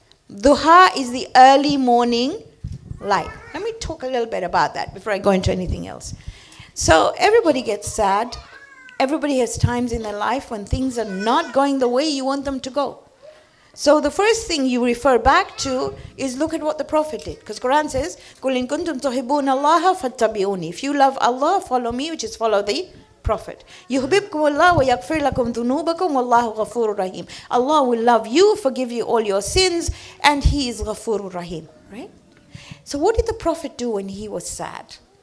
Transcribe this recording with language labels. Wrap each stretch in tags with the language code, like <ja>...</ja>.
<en>Duha is the early morning light. Let me talk a little bit about that before I go into anything else. So everybody gets sad. Everybody has times in their life when things are not going the way you want them to go. So the first thing you refer back to is look at what the Prophet did. Because Quran says,</en> <ar>قُلْ إِن كُنْتُمْ تُحِبُّونَ اللَّهَ فَاتَّبِعُونِي.</ar> <en>If you love Allah, follow me, which is follow the Prophet.</en> <ar>يُحْبِبْكُمُ اللَّهُ وَيَغْفِرْ لَكُمْ ذُنُوبَكُمْ وَاللَّهُ غَفُورٌ رَحِيمٌ.</ar> <en>Allah will love you, forgive you all your sins, and He is Ghafurur Rahim. Right? So what did the Prophet do when he was sad?</en>